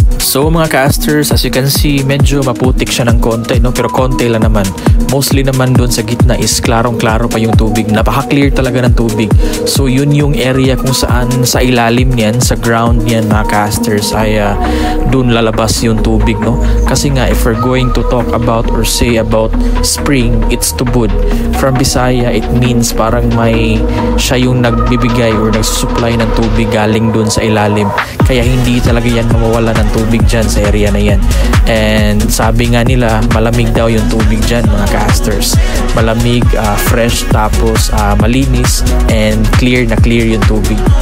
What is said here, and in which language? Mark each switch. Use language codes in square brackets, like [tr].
[tl] So mga casters, [en] as you can see, [tl] medyo maputik siya ng konti, no? Pero konti lang naman. Mostly naman doon sa gitna is klarong-klaro pa yung tubig. Napaka-clear talaga ng tubig. So yun yung area kung saan sa ilalim niyan, sa ground niyan mga casters, ay doon lalabas yung tubig, no? Kasi nga, [en] if we're going to talk about or say about spring, it's tubod. From Bisaya, it means [tl] parang may siya yung nagbibigay or nagsusupply ng tubig galing doon sa ilalim. Kaya hindi talaga yan mawawala ng tubig dyan sa area na yan. And sabi nga nila, malamig daw yung tubig dyan mga casters. Malamig, fresh, tapos malinis and clear na clear yung tubig.